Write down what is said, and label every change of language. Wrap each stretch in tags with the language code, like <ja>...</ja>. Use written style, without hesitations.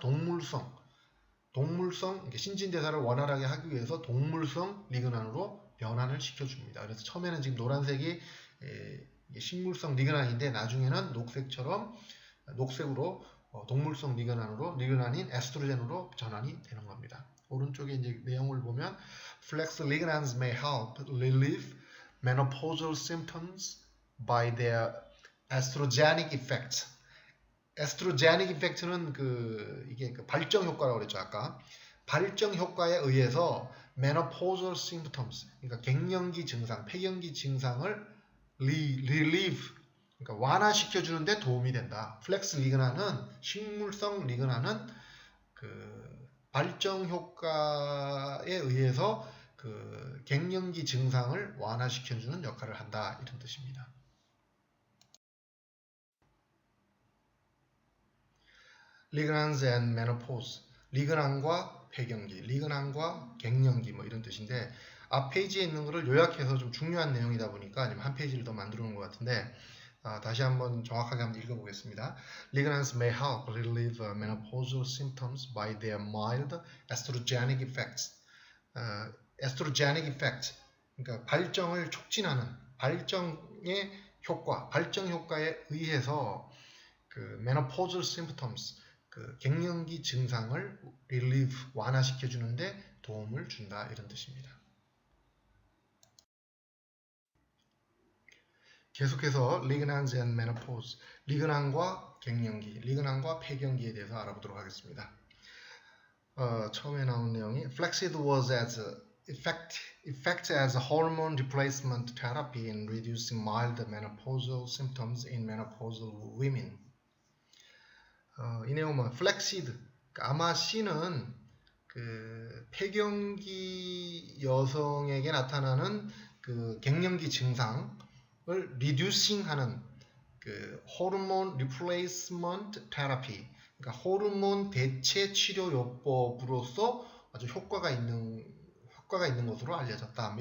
<ko>동물성 신진대사를 원활하게 하기 위해서 동물성 리그난으로 변환을 시켜줍니다. 그래서 처음에는 지금 노란색이 식물성 리그난인데 나중에는 녹색으로 동물성 리그난인 에스트로겐으로 전환이 되는 겁니다. 오른쪽에 이제 내용을 보면</ko> <en>Flex lignans may help relieve menopausal symptoms by their estrogenic effect.</en> <ko>에스트로제닉 이펙트는 이게 발정 효과라고 그랬죠 아까. 발정 효과에 의해서 menopausal symptoms, 그러니까 갱년기 증상, 폐경기 증상을 relieve, 그러니까 완화시켜 주는데 도움이 된다. 플렉스 리그난은 식물성 리그난은 발정 효과에 의해서 그 갱년기 증상을 완화시켜주는 역할을 한다 이런 뜻입니다. 리그난스 and menopause, 리그난과 폐경기, 리그난과 갱년기 뭐 이런 뜻인데 앞 페이지에 있는 거를 요약해서 좀 중요한 내용이다 보니까 아니면 한 페이지를 더 만들어 놓은 것 같은데 다시 한번 정확하게 한번 읽어보겠습니다.</ko> <en>Lignans may help relieve menopausal symptoms by their mild estrogenic effects.</en> <ko>estrogenic effect, 그러니까 발정을 촉진하는 발정의 효과, 발정 효과에 의해서 그 menopausal symptoms, 그 갱년기 증상을 relieve, 완화시켜 주는데 도움을 준다 이런 뜻입니다. 계속해서 리그난스 and menopause, 리그난과 갱년기, 리그난과 폐경기에 대해서 알아보도록 하겠습니다. 처음에 나온 내용이</ko> <en>Flaxseed was as effect as a hormone replacement therapy in reducing mild menopausal symptoms in menopausal women.</en> <ko>이 내용은 Flaxseed, 아마씨는 그 폐경기 여성에게 나타나는 그 갱년기 증상을 reducing하는 그 호르몬 replacement therapy, 그러니까 호르몬 대체 치료 요법으로서 아주 효과가 있는 것으로 알려졌다.</ko>